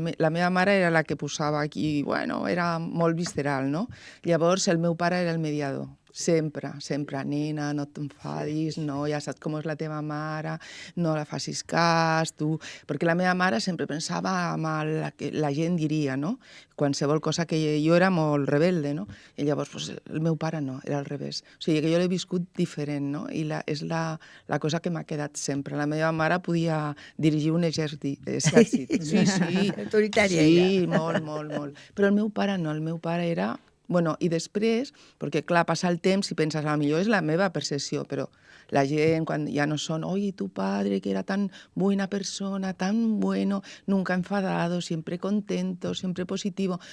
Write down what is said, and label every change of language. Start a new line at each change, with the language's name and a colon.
Catalan: La meva mare era la que posava aquí, bueno, era molt visceral, no? Llavors el meu pare era el mediador. Sempre, nena, no t'enfadis, no, ja saps com és la teva mare, no la facis cas, tu... Perquè la meva mare sempre pensava en el que la gent diria, no? Qualsevol cosa que jo era molt rebelde, no? I llavors, pues, el meu pare no, era al revés. O sigui, que jo l'he viscut diferent, no? I és la cosa que m'ha quedat sempre. La meva mare podia dirigir un exèrcit. Sí. Autoritària, sí, molt. Però el meu pare no, el meu pare era... Bueno, i després, perquè clar, passa el temps i penses, a millor és la meva percepció, però la gent, quan ja no són,
Spanish: oye, tu padre, que era tan buena persona, tan bueno, nunca enfadado, siempre contento, siempre positivo.